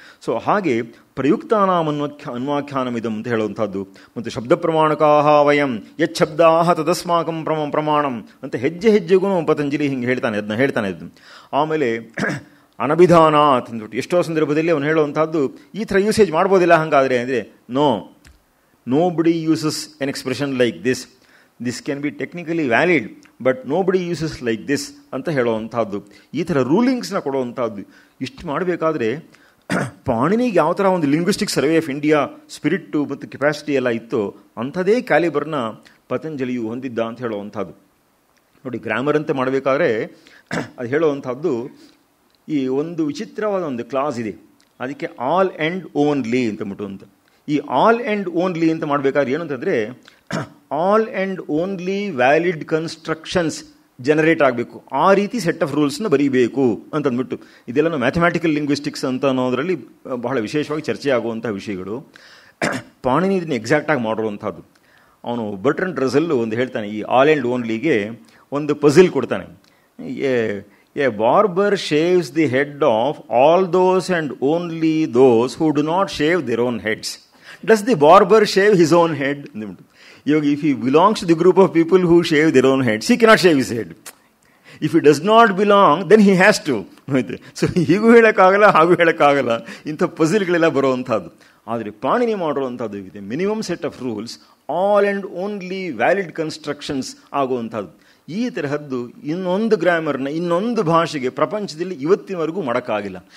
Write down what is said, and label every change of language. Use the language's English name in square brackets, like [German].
[Kannada] So ಹಾಗೆ [Sanskrit] ಪ್ರಯುಕ್ತಾನಾಂ ಅನ್ವಾಖ್ಯಾನಮಿದಂ [Kannada] ಅಂತ ಹೇಳುವಂಥದ್ದು ಮತ್ತು [Sanskrit] ಶಬ್ದ ಪ್ರಮಾಣಕಾಹ ವಯಂ ಯಚ್ಛಬ್ದಾಹ ತದಸ್ಮಾಕಂ ಪ್ರಮಾಣಂ [Kannada] ಅಂತ ಹೆಜ್ಜೆ ಹೆಜ್ಜೆಗೂ ಪತಂಜಲಿ ಹಿಂಗೆ ಹೇಳ್ತಾನೆ. ಆಮೇಲೆ ಅನಭಿಧಾನಾತ್ ಅಂದ್ಬಿಟ್ಟು ಎಷ್ಟೋ ಸಂದರ್ಭದಲ್ಲಿ ಅವನು ಹೇಳುವಂಥದ್ದು ಈ ಥರ ಯೂಸೇಜ್ ಮಾಡ್ಬೋದಿಲ್ಲ ಹಾಗಾದರೆ ಅಂದರೆ [English] nobody uses an expression like this. This can be technically valid, but nobody uses like this [Kannada] ಅಂತ ಹೇಳುವಂಥದ್ದು. ಈ ಥರ ರೂಲಿಂಗ್ಸ್ನ ಕೊಡುವಂಥದ್ದು ಇಷ್ಟು ಮಾಡಬೇಕಾದ್ರೆ ಪಾಣಿನಿಗೆ ಯಾವ ಥರ ಒಂದು ಲಿಂಗ್ವಿಸ್ಟಿಕ್ ಸರ್ವೆ ಆಫ್ ಇಂಡಿಯಾ ಸ್ಪಿರಿಟ್ಟು ಮತ್ತು ಕೆಪಾಸಿಟಿ ಎಲ್ಲ ಇತ್ತು ಅಂಥದೇ ಕ್ಯಾಲಿಬರ್ನ ಪತಂಜಲಿಯು ಹೊಂದಿದ್ದ ಅಂತ ಹೇಳುವಂಥದ್ದು. ನೋಡಿ, ಗ್ರಾಮರ್ ಅಂತ ಮಾಡಬೇಕಾದ್ರೆ ಅದು ಹೇಳುವಂಥದ್ದು ಈ ಒಂದು ವಿಚಿತ್ರವಾದ ಒಂದು ಕ್ಲಾಸ್ ಇದೆ, ಅದಕ್ಕೆ ಆಲ್ ಆ್ಯಂಡ್ ಓನ್ಲಿ ಅಂತ ಈ ಆಲ್ ಆ್ಯಂಡ್ ಓನ್ಲಿ ಅಂತ ಮಾಡಬೇಕಾದ್ರೆ ಏನಂತಂದರೆ all and only valid constructions generate ಆಗಬೇಕು, ಆ ರೀತಿ ಸೆಟ್ ಆಫ್ ರೂಲ್ಸ್ನ ಬರೀಬೇಕು ಅಂತಂದ್ಬಿಟ್ಟು ಇದೆಲ್ಲ ಮ್ಯಾಥಮ್ಯಾಟಿಕಲ್ ಲಿಂಗ್ವಿಸ್ಟಿಕ್ಸ್ ಅಂತ ಅನ್ನೋದರಲ್ಲಿ ಬಹಳ ವಿಶೇಷವಾಗಿ ಚರ್ಚೆ ಆಗುವಂಥ ವಿಷಯಗಳು. ಪಾಣಿನಿ ಇದನ್ನು ಎಕ್ಸಾಕ್ಟಾಗಿ ಮಾಡಿರುವಂಥದ್ದು. ಅವನು ಬರ್ಟ್ರಂಡ್ ರಸಲ್ಲು ಒಂದು ಹೇಳ್ತಾನೆ, ಈ ಆಲ್ ಆ್ಯಂಡ್ ಓನ್ಲಿಗೆ ಒಂದು ಪಝಲ್ ಕೊಡ್ತಾನೆ. [English] A barber shaves the head of all those and only those who do not shave their own heads. Does the barber shave his own head? If he belongs to the group of people who shave their own heads, he cannot shave his head. If he does not belong, then he has to. [Kannada] So ಹೀಗೂ ಹೇಳೋಕ್ಕಾಗಲ್ಲ, ಹಾಗೂ ಹೇಳೋಕ್ಕಾಗಲ್ಲ. ಇಂಥ ಪಝಲ್ಗಳೆಲ್ಲ ಬರುವಂಥದ್ದು. ಆದರೆ ಪಾಣಿನಿ ಮಾಡಿರುವಂಥದ್ದು ಇದೆ minimum set of rules, all and only valid constructions ಆಗುವಂಥದ್ದು. ಈ ತರಹದ್ದು ಇನ್ನೊಂದು ಗ್ರಾಮರ್ನ ಇನ್ನೊಂದು ಭಾಷೆಗೆ ಪ್ರಪಂಚದಲ್ಲಿ ಇವತ್ತಿನವರೆಗೂ ಮಾಡೋಕ್ಕಾಗಿಲ್ಲ.